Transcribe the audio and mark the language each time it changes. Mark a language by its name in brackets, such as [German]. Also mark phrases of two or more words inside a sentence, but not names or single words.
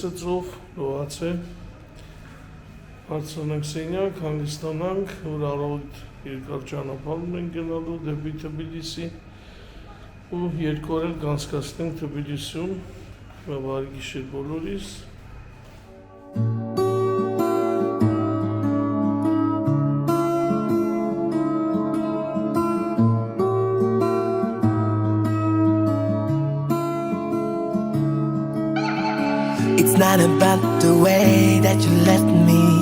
[Armenian] է ծով, լոհաց է, հարցանանք սենյակ, հանգստանանք, որ առավոտ երկար ճանապարհ ենք գնալու դեպի Թբիլիսի ու երկու օր էլ կանցկացնենք Թբիլիսիում, բարի գիշեր բոլորիս։ [English] It's not about the way that you left me.